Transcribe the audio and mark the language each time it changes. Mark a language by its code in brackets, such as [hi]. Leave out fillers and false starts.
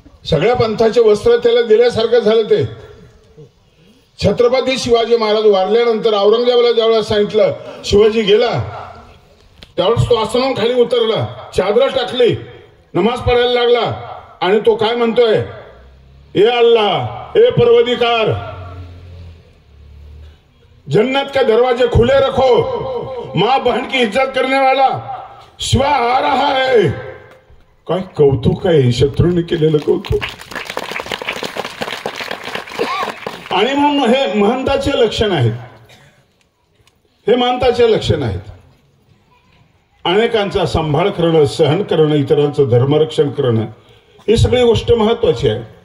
[mr] सगळ्या पंथाचे वस्त्र त्याला दिल्यासारखं झालं. ते छत्रपती शिवाजी महाराज वारल्यानंतर औरंगजेबाला ज्यावेळेस सांगितलं शिवाजी गेला त्यावेळेस तो आसनावरून खाली उतरला. चादर टाकली. नमाज पडायला लागला. [hi] आणि तो काय म्हणतोय ए अल्लाह ए परवदिगार जन्नत के दरवाजे खुले रखो. माँ बहन की इज्जत करने वाला शिवा आ रहा है. [mr] काय कौतुक आहे शत्रूने केलेलं कौतुक. आणि म्हणून हे महंताचे लक्षण आहेत. हे महंताचे लक्षण आहेत. अनेकांचा सांभाळ करणं, सहन करणं, इतरांचं धर्मरक्षण करणं ही सगळी गोष्ट महत्वाची आहे.